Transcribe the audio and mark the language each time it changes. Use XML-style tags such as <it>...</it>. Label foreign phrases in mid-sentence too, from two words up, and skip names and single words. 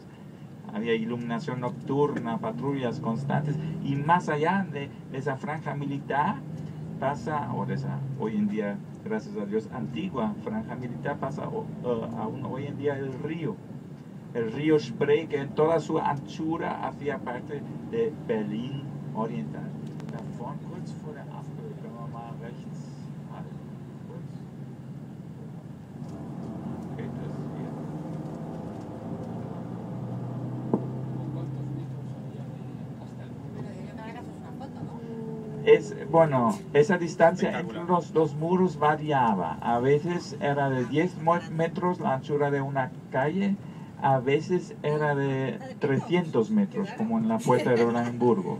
<es>Había iluminación nocturna, patrullas constantes, y más allá de esa franja militar pasa, o de esa hoy en día, gracias a Dios, antigua franja militar, pasa aún hoy en día el río Spree, que en toda su anchura hacía parte de Berlín Oriental.</es> <de>Davon, kurz vor der Ampel, können wir mal rechts halten. Kurz. Okay, das hier.</de> <es>Bueno, esa distancia entre los dos muros variaba. A veces era de 10 metros la anchura de una calle, a veces era de 300 metros, como en la puerta de Oranienburgo.</es>